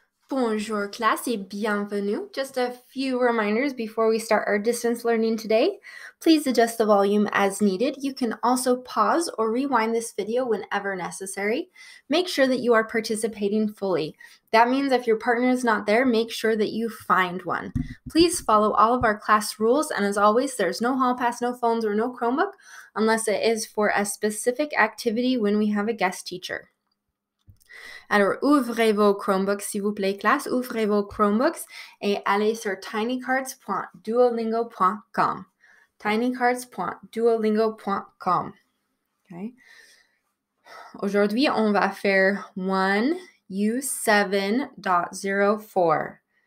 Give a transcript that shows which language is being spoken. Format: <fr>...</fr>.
<fr>Bonjour class et bienvenue.</fr> <en>Just a few reminders before we start our distance learning today. Please adjust the volume as needed. You can also pause or rewind this video whenever necessary. Make sure that you are participating fully. That means if your partner is not there, make sure that you find one. Please follow all of our class rules, and as always, there's no hall pass, no phones, or no Chromebook unless it is for a specific activity when we have a guest teacher.</en> <fr>Alors, ouvrez vos Chromebooks, s'il vous plaît, classe. Ouvrez vos Chromebooks et allez sur tinycards.duolingo.com. tinycards.duolingo.com. Okay. Aujourd'hui, on va faire 1U7.04.</fr>